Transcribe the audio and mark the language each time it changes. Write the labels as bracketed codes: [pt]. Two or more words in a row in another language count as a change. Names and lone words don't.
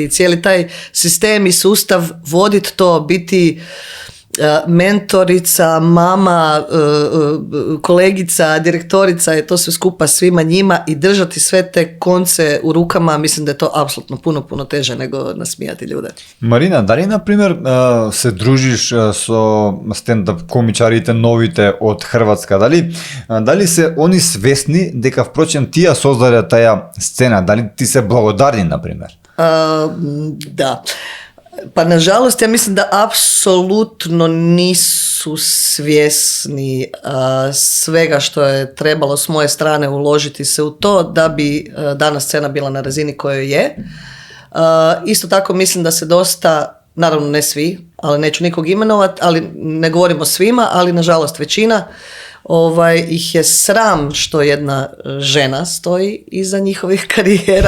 [hr] I cijeli taj sistem i sustav voditi to, biti mentorica, mama, kolegica, direktorica, je to sve skupa svima njima i držati sve te konce u rukama, mislim da je to apsolutno puno teže nego nasmijati ljude. [mk] Марина, дали, например, се дружиш со стендап комичарите новите од Хрватска? Дали се они свесни дека впрочем тие создаде таа сцена? Дали ти се благодарни, например? [hr] Da. Pa nažalost ja mislim da apsolutno nisu svjesni svega što je trebalo s moje strane uložiti se u to da bi danas scena bila na razini kojoj je. Isto tako mislim da se dosta, naravno ne svi, ali neću nikog imenovati, ali ne govorimo svima, ali nažalost većina ih je sram što jedna žena stoji iza njihovih karijera.